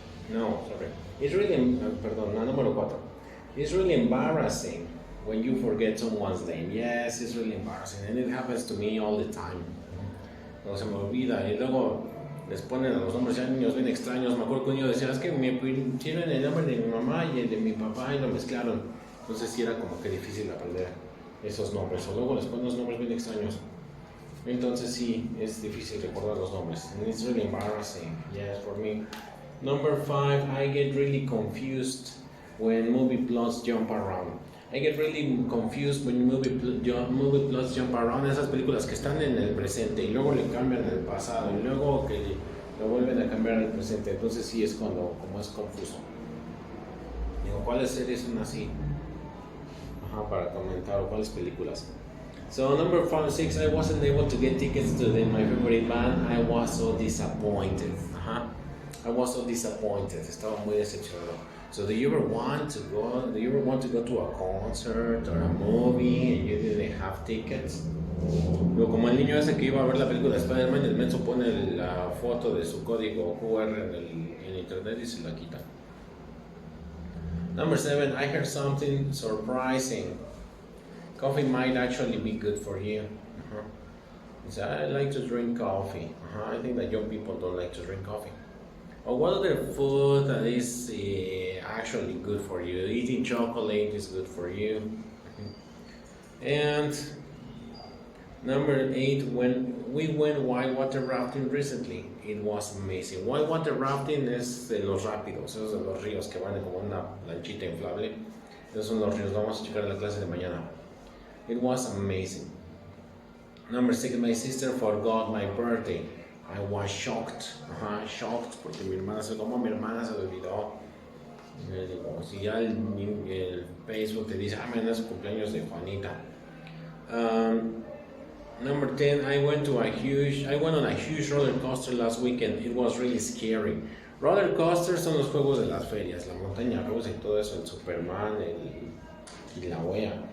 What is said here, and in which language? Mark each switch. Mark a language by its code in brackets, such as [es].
[en] No, sorry. It's really, [es] número 4. [en] It's really embarrassing when you forget someone's name. Yes, it's really embarrassing. And it happens to me all the time. [es] No se me olvida. Y luego les ponen a los nombres ya niños bien extraños. Me acuerdo que un niño decía, es que me pusieron el nombre de mi mamá y el de mi papá y lo mezclaron. Entonces sí era como que difícil aprender esos nombres. O luego les ponen los nombres bien extraños. Entonces sí, es difícil recordar los nombres. [en] And it's really embarrassing. Yes, for me. Number 5, I get really confused when movie plots jump around. I get really confused when movie plots jump around. [es] Esas películas que están en el presente y luego le cambian el pasado y luego que lo vuelven a cambiar al presente. Entonces sí es como es confuso. Digo, ¿cuáles series son así? para comentar o cuáles películas. [en] So number 5, 6, I wasn't able to get tickets to my favorite band. I was so disappointed. I was so disappointed. [es] Estaba muy decepcionado. [en] So do you ever want to go to a concert or a movie and you didn't have tickets? [es] Luego, como el niño ese que iba a ver la película de Spider-Man, el menso pone la foto de su código QR en internet y se la quita. [en] Number 7, I heard something surprising. Coffee might actually be good for you. So I like to drink coffee. I think that young people don't like to drink coffee. Or what other food that is actually good for you? Eating chocolate is good for you. And number 8, when we went whitewater rafting recently, it was amazing. [es] Whitewater rafting es de los rápidos, esos de los ríos que van como una lanchita inflable. Esos son los ríos, vamos a checar en la clase de mañana. [en] It was amazing. Number 6, my sister forgot my birthday. I was shocked. [es] Shocked porque mi hermana se le olvidó. Digo, si ya el Facebook te dice, mañana es cumpleaños de Juanita. [en] Number 10, I went on a huge roller coaster last weekend. It was really scary. [es] Roller coasters son los juegos de las ferias, la montaña rusa y todo eso, el Superman y la wea.